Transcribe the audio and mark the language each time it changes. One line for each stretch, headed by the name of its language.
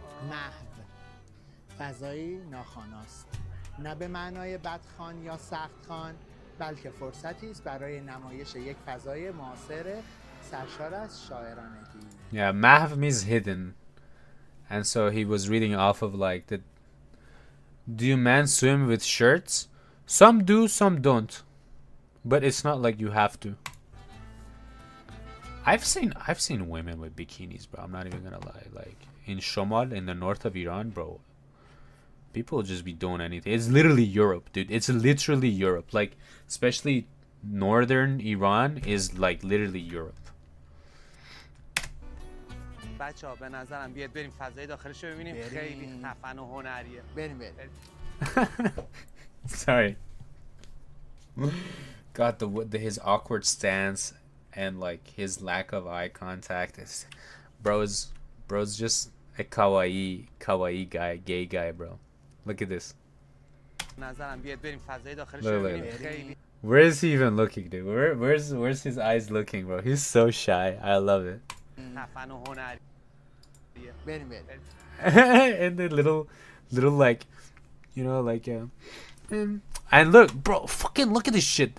Persian: محو فضایی ناخواناست، نه به معنای بدخوان یا سختخوان، بلکه فرصتی است برای نمایش یک فضای معاصر سرشار از شاعرانگی.
English: Yeah, mahv means hidden. And so he was reading off of like the do men swim with shirts? Some do, some don't. But it's not like you have to. I've seen women with bikinis, bro. I'm not even gonna lie. Like in Shomal, in the north of Iran, bro, people just be doing anything. It's literally Europe, dude. It's literally Europe. Like especially northern Iran is like literally Europe.
Persian: بچه‌ها به نظرم بیاد بریم فضای داخلش رو ببینیم. خیلی خفن و هنریه. بریم.
English: Sorry. God, his awkward stance and like his lack of eye contact is, bro's just a kawaii guy, gay guy, bro. Look at this.
Persian: نظرم بیاد بریم فضای داخلش رو ببینیم. خیلی
English: Where is he even looking, dude? Where's his eyes looking, bro? He's so shy. I love it.
Persian: خفن و هنریه. بریم.
English: And the little like, you know, like and look, bro, fucking look at this shit.